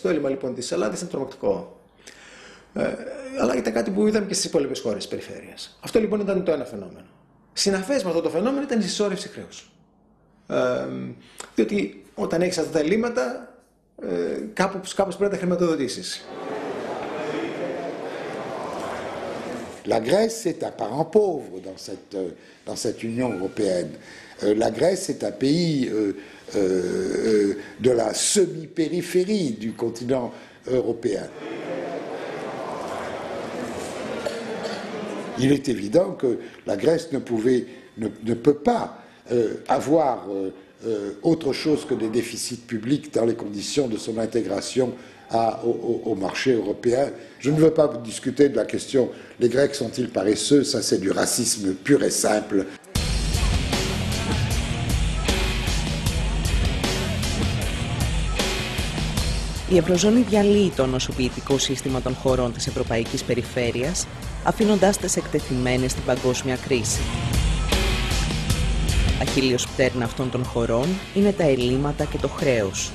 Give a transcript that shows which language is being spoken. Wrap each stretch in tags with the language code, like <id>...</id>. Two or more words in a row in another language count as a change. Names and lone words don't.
<el>Το έλλειμμα λοιπόν της Ελλάδας ήταν τρομακτικό. Αλλά ήταν κάτι που είδαμε και στις υπόλοιπες χώρες της περιφέρειας. Αυτό λοιπόν ήταν το ένα φαινόμενο. Συναφές με αυτό το φαινόμενο ήταν η συσσόρευση χρέους. Διότι όταν έχεις αυτά τα ελλείμματα, κάπως πρέπει να τα χρηματοδοτήσεις.</el> <fr>La Grèce est un parent pauvre dans cette Union européenne. La Grèce est un pays de la semi-périphérie du continent européen. Il est évident que la Grèce ne peut pas avoir autre chose que des déficits publics dans les conditions de son intégration au marché européen. Je ne veux pas discuter de la question les Grecs sont-ils paresseux, ça c'est du racisme pur et simple.</fr> <el>Η Ευρωζώνη διαλύει το νοσοποιητικό σύστημα των χωρών της Ευρωπαϊκής Περιφέρειας, αφήνοντάς τις εκτεθειμένες στην παγκόσμια κρίση. Αχίλλειος πτέρνα αυτών των χωρών είναι τα ελλείμματα και το χρέος.</el>